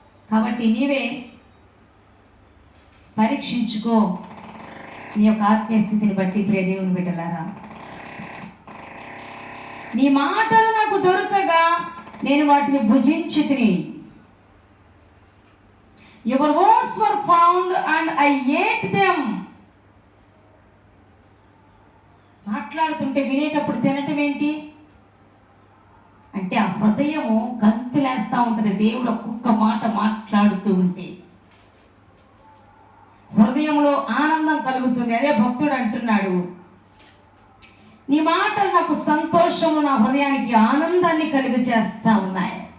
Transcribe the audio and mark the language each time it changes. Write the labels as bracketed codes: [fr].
[te] కాబట్టి నీవే పరీక్షించుకో నీ యొక్క ఆత్మీయ స్థితిని బట్టి. ప్రియ దేవుని బిడ్డలారా, నీ మాటలు నాకు దొరకగా నేను వాటిని భుజించి తిని. [en] Your words were found and I ate them. [te] మాట్లాడుతుంటే వినేటప్పుడు తినటం ఏంటి అంటే ఆ హృదయము గంతులేస్తా ఉంటది. దేవుడు ఒక్కొక్క మాట మాట్లాడుతూ ఉంటే హృదయంలో ఆనందం కలుగుతుంది. అదే భక్తుడు అంటున్నాడు, నీ మాటలు నాకు సంతోషము, నా హృదయానికి ఆనందాన్ని కలుగు చేస్తా ఉన్నాయి.